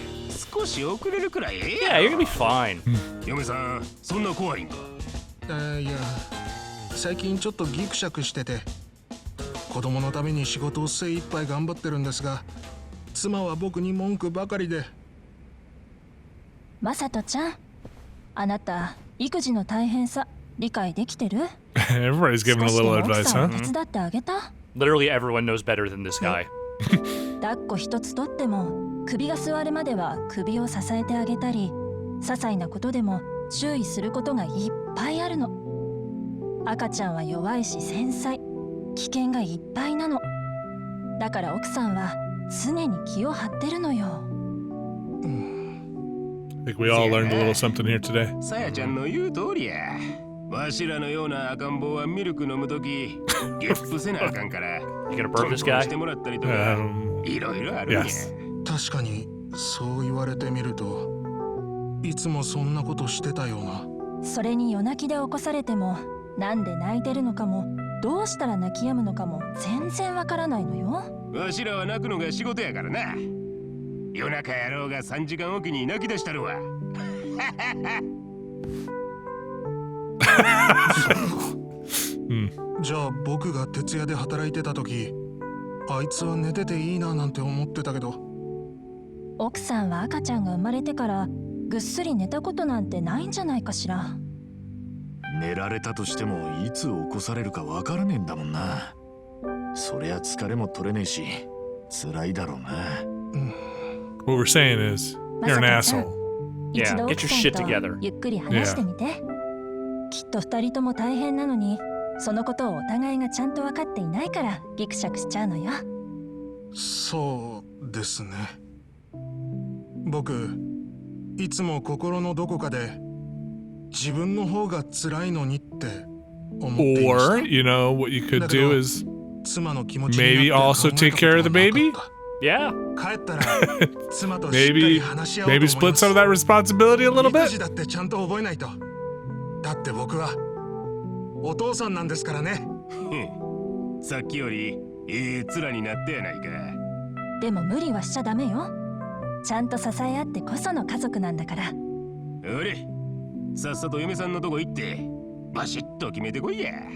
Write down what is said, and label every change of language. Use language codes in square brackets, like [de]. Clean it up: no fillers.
[en] Yeah, you're gonna be fine. [ja] 嫁さん、そんな怖いんかいや、最近ちょっとギクシャクしてて子供のために仕事を精一杯頑張ってるんですが妻は僕に文句ばかりでマサトちゃん、あなた育児の大変さ理解できてる？ [en] Everybody's giving a little advice, huh? [ja] 手伝ってあげた？ [en] Literally everyone knows better than this guy. [ja] 抱っこ一つとっても首が座るまでは首を支えてあげたり、些細なことでも注意することがいっぱいあるの。赤ちゃんは弱いし繊細、危険がいっぱいなの。だから奥さんは常に気を張ってるのよ。 [en] I think we all learned a little something here today. [ja] さやちゃんの言う通りや。わしらのような赤ん坊はミルク飲むとき、ゲップせなあかんから。 [en] You gonna burp this guy? [ja] してもらったりとか、いろいろあるんや。確かにそう言われてみると、いつもそんなことしてたような。それに夜泣きで起こされても、なんで泣いてるのかも、どうしたら泣き止むのかも全然わからないのよ。わしらは泣くのが仕事やからな。夜中やろうが3時間おきに泣き出したるわ。じゃあ僕が徹夜で働いてた時、あいつは寝てていいななんて思ってたけど。奥さんは赤ちゃんが生まれてからぐっすり寝たことなんてないんじゃないかしら。寝られたとしてもいつ起こされるかわからねえんだもんな。そりゃ疲れも取れねえし、辛いだろうな。 [en] What we're saying is, you're an asshole. Yeah, get your shit together. [ja] ゆっくり話してみて。きっと二人とも大変なのに、そのことをお互いがちゃんと分かっていないからギクシャクしちゃうのよ。そうですね。僕、いつも心のどこかで自分の方が辛いのにって思っていました。 [en] Or, you know, what you could do is Maybe also take care of the baby? Yeah. Maybe split some of that responsibility a little bit? [ja] だって僕はお父さんなんですからね。さっきより面になってやないか。でも無理はしちゃダメよ。ちゃんと支え合ってこその家族なんだから。おれ、さっさと嫁さんのとこ行ってバシッと決めてこいや。